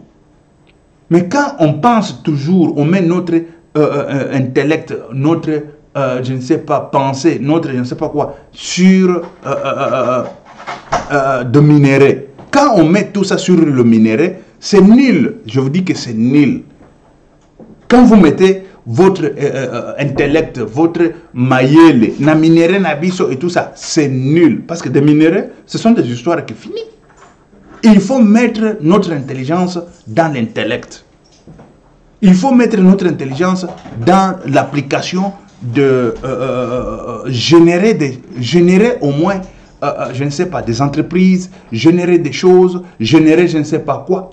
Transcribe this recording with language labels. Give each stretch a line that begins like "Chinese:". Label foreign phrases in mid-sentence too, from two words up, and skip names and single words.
French: Mais quand on pense toujours, on met notre intellect, notre, je ne sais pas, pensée, notre, je ne sais pas quoi, sur de minerais. Quand on met tout ça sur le minerai, c'est nul. Je vous dis que c'est nul. Quand vous mettez votre intellect, votre
Lingala: maïele, na minerai, na biso
French: et tout ça, c'est nul. Parce que des minéraux, ce sont des histoires qui finissent. Il faut mettre notre intelligence dans l'intellect. Il faut mettre notre intelligence dans l'application de générer au moins, je ne sais pas, des entreprises, générer des choses, générer je ne sais pas quoi.